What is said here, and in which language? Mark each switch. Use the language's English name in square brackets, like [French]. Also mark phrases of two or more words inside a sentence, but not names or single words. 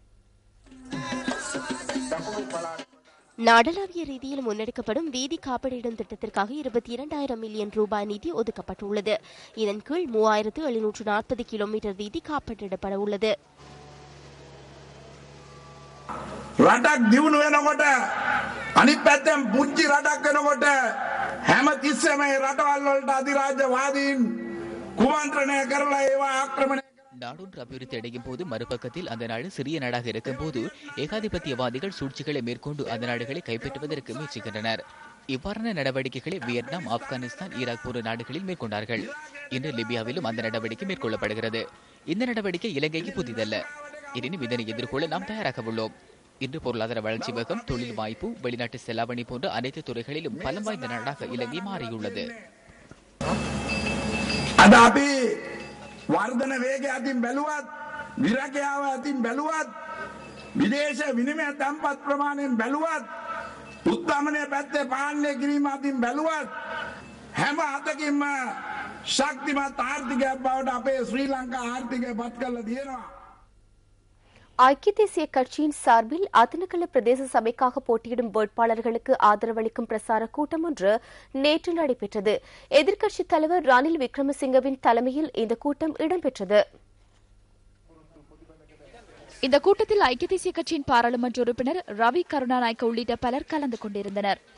[Tamil] நாடளாவிய ரீதியில் முன்னெடுக்கப்படும் வீதி காப்பீடிடும் திட்டத்திற்காக 22,000 மில்லியன் ரூபாய் நிதி ஒதுக்கப்பட்டுள்ளது. இதன் கீழ் 3,740 கிலோமீட்டர் வீதி காப்பீடிடப்பட உள்ளது. [Sinhala] රටක් දියුණු වෙනකොට අනිත් පැත්තෙන් පුංචි රටක් වෙනකොට හැම තිස්සෙම මේ රටවල් වලට අධිරාජ්‍යවාදීන් කුමන්ත්‍රණය කරලා ඒවා ආක්‍රමණය [Tamil] நாடொன்று அபிவிருத்தி அடையும் போது மறுபக்கத்தில் அந்த நாடு சிறிய நாடாக இருக்கும் போது ஏகாதிபத்தியவாதிகள் சூழ்ச்சிகளை மேற்கொண்டு அந்த நாடுகளை கைப்பற்றுவதற்கு முயற்சிக்கின்றனர். இவ்வாறான நடவடிக்கைகளை வியட்நாம், ஆப்கானிஸ்தான், ஈராக் போன்ற நாடுகளில் மேற்கொண்டார்கள். இன்று லிபியாவிலும் அந்த நடவடிக்கை மேற்கொள்ளப்படுகிறது. இந்த நடவடிக்கை இலங்கைக்கு புதிதல்ல. எனினும் இதனை எதிர்கொள்ள நாம் தயாராக உள்ளோம். இன்று பொருளாதார வளர்ச்சி வேகம், தொழில் வாய்ப்பு, வெளிநாட்டு செலாவணி போன்ற அனைத்து துறைகளிலும் பலம் வாய்ந்த நாடாக இலங்கை மாறியுள்ளது. [Sinhala] වර්ධන වේගය අතින් බැලුවත් විරකයාව අතින් බැලුවත් විදේශ විනිමය තැන්පත් ප්‍රමාණයෙන් බැලුවත් උත්තරමනය පැත්තේ පාලනය කිරීම අතින් බැලුවත් හැම අතකින්ම ශක්තිමත් ආර්ථිකයක් බවට අපේ ශ්‍රී ලංකා ආර්ථිකය පත් කරලා තියෙනවා. [Tamil] ஐக்கிய தேசிய கட்சியின் சார்பில் அதனகல பிரதேச சபைக்காக போட்டியிடும் வேட்பாளர்களுக்கு ஆதரவளிக்கும் பிரசார கூட்டம் ஒன்று நேற்று நடைபெற்றது. எதிர்க்கட்சித் தலைவர் ரணில் விக்ரமசிங்கவின் தலைமையில் இந்த கூட்டம் இடம்பெற்றது. இந்த கூட்டத்தில் ஐக்கிய தேசிய கட்சியின் பாராளுமன்ற உறுப்பினர் ரவி கருணாநாயக்க உள்ளிட்ட பலர் கலந்து கொண்டிருந்தனர்.